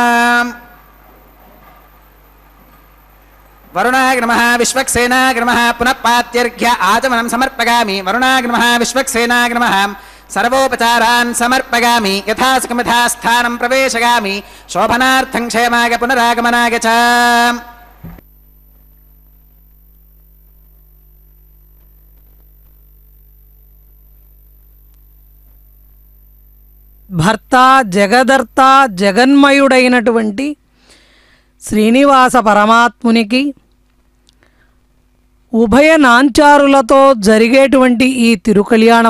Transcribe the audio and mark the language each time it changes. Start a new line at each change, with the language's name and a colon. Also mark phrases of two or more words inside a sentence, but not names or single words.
Sanskrit: वरुणाय नमः विश्वक्सेनाय नमः पुनः पात्यर्घ्य आचमनं समर्पयामि वरुणाय नमः विश्वक्सेनाय नमः सर्वोपचारान् समर्पयामि यथासकमिथा स्थानं प्रवेशयामि शोभनार्थं क्षेमाय पुनरागमनाय च
Telugu: భర్త జగదర్త జగన్మయుడైనటువంటి శ్రీనివాస పరమాత్మునికి ఉభయ నాంచారులతో జరిగేటువంటి ఈ తిరుకళ్యాణ